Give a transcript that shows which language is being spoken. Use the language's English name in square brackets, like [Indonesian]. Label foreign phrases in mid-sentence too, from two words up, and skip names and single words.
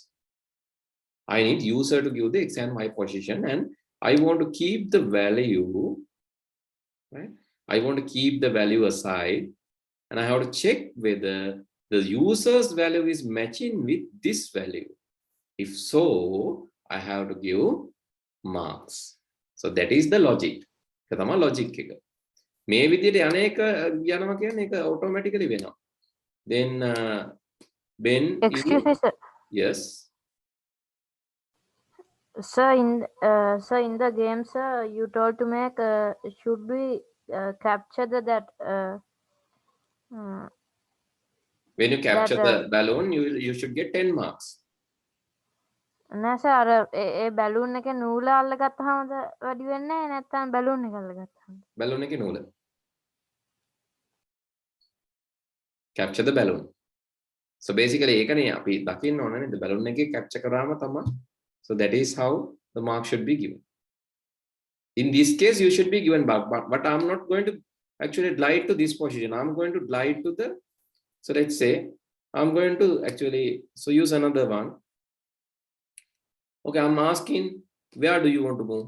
[English] I need user to give the x and y position, and I want to keep the value, right? I want to keep the value aside, and I have to check whether the user's value is matching with this value. If so, I have to give marks. So that is the logic. [Sinhala] ඒක තමයි logic එක. මේ විදිහට යන එක යනවා කියන්නේ ඒක automatically වෙනවා. [English] Then Ben, Excuse me, sir. yes. Sir, in the game, sir, you told to make should we capture that When you capture that, the balloon, you should get 10 marks. [Sinhala] නෑ සර් අර ඒ බැලූන් එකේ නූල අල්ලගත්තාමද වැඩි වෙන්නේ නැත්නම් බැලූන් එක අල්ලගත්තාම Balloon එකේ නූල. [English] Capture the balloon. So basically [Sinhala] ඒකනේ අපි දකින්න ඕන නේද balloon එකේ capture කරාම තමයි. [English] So that is how the mark should be given. In this case, you should be given mark, but I'm not going to actually glide to this position. I'm going to glide to the, so let's say I'm going to actually, so use another one. Okay, I'm asking, where do you want to move?